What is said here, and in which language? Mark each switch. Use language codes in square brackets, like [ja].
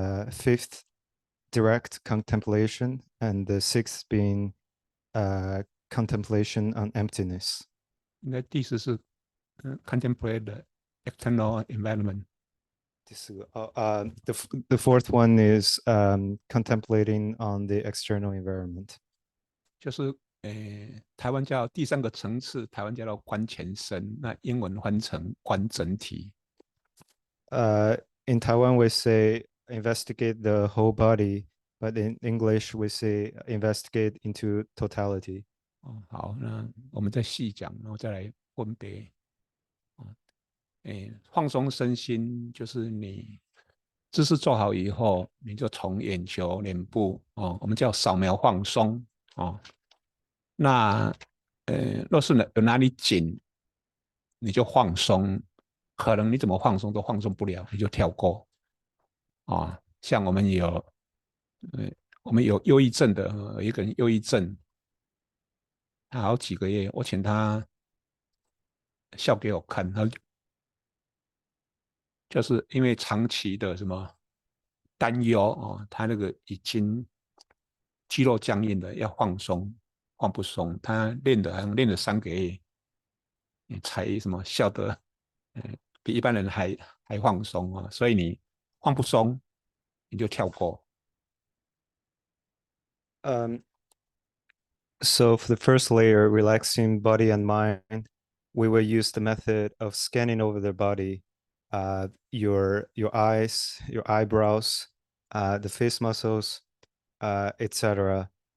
[en] Fifth, direct contemplation. And the sixth being contemplation on emptiness. [zh] 应该第4是 [en] contemplate the external environment。 The fourth one is contemplating on the external environment. [zh] 就是台湾叫第3个层次，台湾叫做观全身，那英文翻成观整体。 [en] In Taiwan, we say investigate the whole body, but in English, we say investigate into totality. [zh] 好，那我们再细讲，然后再来分别。放松身心，就是你姿势做好以后，你就从眼球、脸部我们叫扫描放松那若是有哪里紧，你就放松，可能你怎么放松都放松不了，你就跳过像我们有忧郁症的，有一个人忧郁症，他好几个月，我请他笑给我看，他就是因为长期的什么担忧他那个已经肌肉僵硬的，要放松，放不松，他好像练了3个月，才什么笑得比一般人还放松所以你放不松，你就跳过。 [en] So for the first layer, relaxing body and mind, we will use the method of scanning over the body, your eyes, your eyebrows, the face muscles, etc.